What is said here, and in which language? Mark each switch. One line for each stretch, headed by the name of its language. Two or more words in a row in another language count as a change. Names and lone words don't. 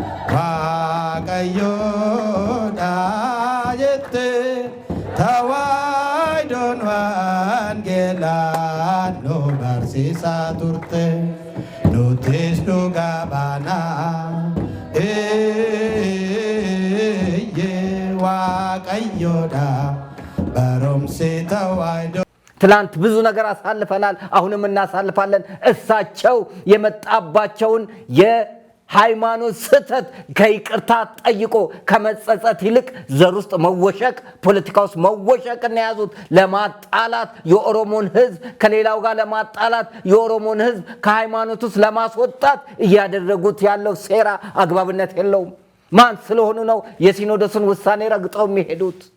Oromo: waaqayyoodha jette tawaaydoon wangeelaa nu barsiisaa turte nutis dhugaa baanaa waaqayyoodha barumsi tawaaydoon
Amharic: ትላንት ብዙ ነገር አሳልፈናል አሁንም እናሳልፋለን እሳቸው የመጣባቸውን የሃይማኖት ስህተት ከይቅርታ ጠይቆ ከመጸጸት ይልቅ ዘር ውስጥ መወሸቅ ፖለቲካ ውስጥ መወሸቅ ያዙት ለማጣላት የኦሮሞን ህዝብ ከሌላው ጋር ለማጣላት የኦሮሞን ህዝብ ከሃይማኖት ውስጥ ለማስወጣት እያደረጉት ያለው ሴራ አግባብነት የለውም ማን ስለሆኑ ነው የሲኖዶስን ውሳኔ ረግጠው የሚሄዱት